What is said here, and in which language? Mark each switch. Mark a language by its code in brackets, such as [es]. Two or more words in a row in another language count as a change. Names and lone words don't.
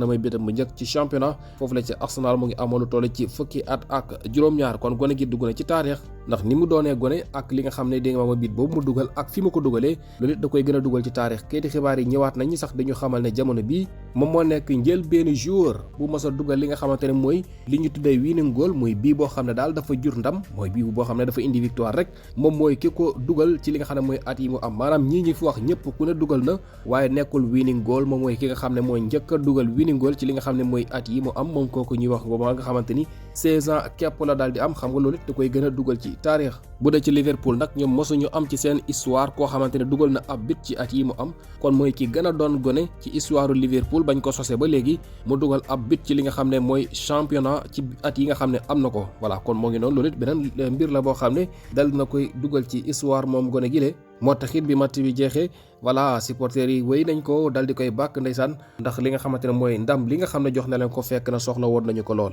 [wo] ne mooy bitam bu njëkk ci championnat foofu la ci Arsenal mu ngi amoon lu toll ci fukki at ak juróom-ñaar kon gone gi dugg na ci taarix ndax ni mu doonee gone ak li nga xam ne dégg nga ma bit boobu mu dugal ak fi mu ko dugalee loolu it da koy gën a dugal ci taarix kayiti xibaar yi ñëwaat nañu sax dañu xamal ne jamono bii moom moo nekk njël benn joueur bu mos a dugal li nga xamante ne mooy li ñu tuddee [en] winning goal [wo] mooy bii boo xam ne daal dafa jur ndam mooy bii boo xam ne dafa indi victoire rek moom mooy ki ko dugal ci li nga xam ne mooy at yi mu am maanaam ñii ñi fi wax ñëpp ku ne dugal na waaye nekkul [en] winning goal [wo] moom mooy ki nga xam ne mooy njëkk a dugal [en] winning goal [wo] ci li nga xam ne mooy at yi mu am moom kooku ñuy wax Ngoma nga xamante ni 16 ans képp la daal di am xam nga loolu it da koy gën a dugal ci taarix bu dee ci Liverpool nag ñoom mosuñu am ci seen histoire koo xamante ne dugal na ab bit ci at yi mu am kon mooy ki gën a doon gone ci histoire Liverpool bañ ko sosé ba léegi mu dugal ab bit ci li nga xam ne mooy championnat ci at yi nga xam ne am na ko voilà kon moo ngi noonu loolu it beneen mbir la boo xam ne dal na koy dugal ci histoire moom gone gi le moo taxit bi match bi jeexee voilà supporters yi wéy nañ ko dal di koy bàkk ndeysaan ndax li nga xamante ne mooy ndam li nga xam ne jox na leen ko fekk na soxla woon nañu ko lool.